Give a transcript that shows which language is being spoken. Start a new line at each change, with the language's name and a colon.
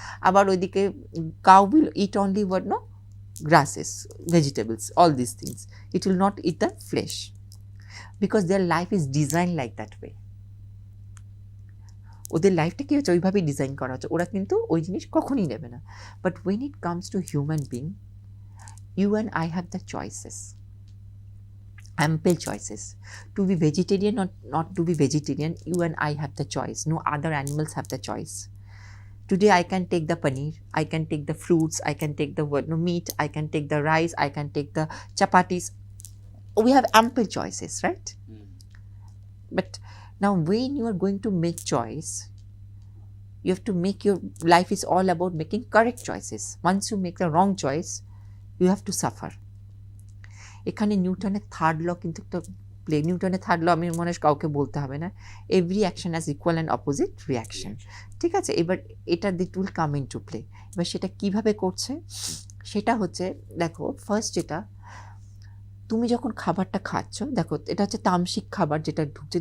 English: আবার ওইদিকে cow will eat only grasses, vegetables, all this things, eat will not eat the flesh, because their life is design like that way.
Bangla: ওদের লাইফটা কি হচ্ছে, ওইভাবেই design করা হচ্ছে, ওরা কিন্তু ওই জিনিস কখনই নেবে না।
English: But when it comes to human being, you and I have the choices, ample choices, to be vegetarian or not to be vegetarian. You and I have the choice, no other animals have the choice. Today I can take the paneer, I can take the fruits, I can take the meat, I can take the rice, I can take the chapatis. We have ample choices, right? But now when you are going to make choice, you have to make, your life is all about making correct choices. Once you make the wrong choice, you have to suffer.
Bangla: এখানে নিউটনের third ল কিন্তু একটা play, নিউটনের third ল আমি মনে হয় কাউকে বলতে হবে না,
English: every action has equal and opposite reaction,
Bangla: ঠিক আছে? এবার এটা
English: This will come into play.
Bangla: এবার সেটা কিভাবে করছে, সেটা হচ্ছে দেখো, ফার্স্ট যেটা, তুমি যখন খাবারটা খাচ্ছ, দেখো এটা হচ্ছে তামসিক খাবার যেটা ঢুকছে।